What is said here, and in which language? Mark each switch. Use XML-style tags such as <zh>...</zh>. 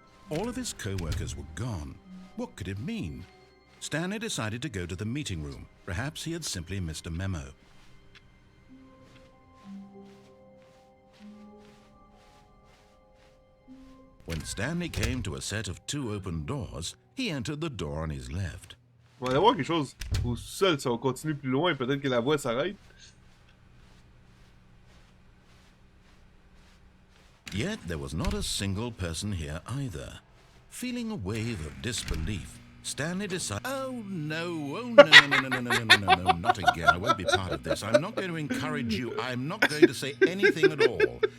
<en>All of his co-workers were gone. What could it mean? Stanley decided to go to the meeting room. Perhaps he had simply missed a memo. When Stanley came to a set of 2 open doors, he entered the door on his left.</en> <fr>On va aller voir quelque chose au sol si on continue plus loin. Peut-être que la voie s'arrête.</fr> <en>Yet there was not a single person here either. Feeling a wave of disbelief, Stanley decided, oh no, no, not again. I won't be part of this. I'm not going to encourage you. I'm not going to say anything at all.</en>